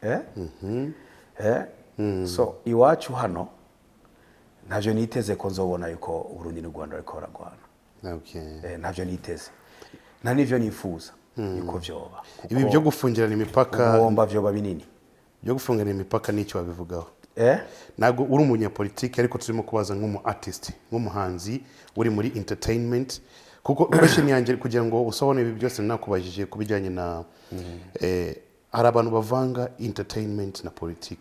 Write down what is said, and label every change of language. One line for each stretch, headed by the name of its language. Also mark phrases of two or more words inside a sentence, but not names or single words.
Rundi: So iwacu hano ntavyo niteze ko nzobona yuko Burundi n'u Rwanda ariko baragwana. Ntavyo niteze na nivyo nifuza yuko vyoba. Ibi byo gufungirana imipaka bomba vyoba binini. Byo gufungirana imipaka nicyo babivugaho. Nago uri umunyapolitiki ariko turimo kubaza nk'umu artist, nk'umuhanzi uri muri entertainment. Kuko question yanjye kugira ngo usobone ibi byose nakubajije kubijyanye na hari abantu bavanga entertainment na politiki.